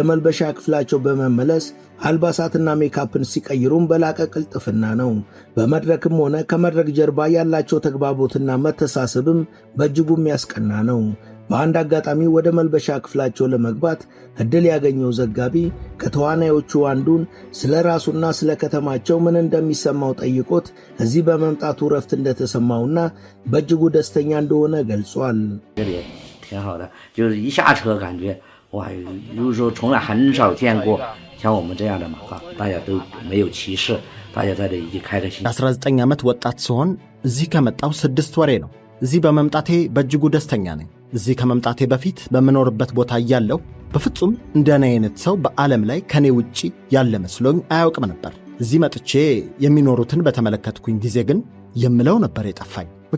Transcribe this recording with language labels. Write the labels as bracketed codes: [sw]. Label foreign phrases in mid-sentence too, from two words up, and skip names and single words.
[am] መልበሻ ክፍላቸው በመመለስ አልባሳትና ሜካፕን ሲቀይሩም በላቀ ቅልጥፍና ነው። በመድረክም ሆነ ከመድረክ ጀርባ ያላቸው ተግባቦትና መተሳሰብም በእጅጉ የሚያስቀና ነው። በአንድ አጋጣሚ ወደ መልበሻ ክፍላቸው ለመግባት ዕድል ያገኘው ዘጋቢ ከተዋናዮቹ አንዱን ስለ ራሱና ስለ ከተማቸው ምን እንደሚሰማው ጠይቆት እዚህ በመምጣቱ ረፍት እንደተሰማውና በእጅጉ ደስተኛ እንደሆነ ገልጿል። [zh] 哇，就是说从来很少见过像我们这样的马哈，大家都没有歧视，大家在这一起开着心。 [am] 19 ዓመት ወጣት ሲሆን እዚህ ከመጣው 6 ወሬ ነው። እዚህ በመምጣቴ በእጅጉ ደስተኛ ነኝ። እዚህ ከመምጣቴ በፊት በመኖርበት ቦታ እያለሁ በፍጹም እንደኔ አይነት ሰው በዓለም ላይ ከኔ ውጪ ያለ መስሎኝ አያውቅም ነበር። እዚህ መጥቼ የሚኖሩትን በተመለከትኩኝ ጊዜ ግን የምለው ነበር የጠፋኝ።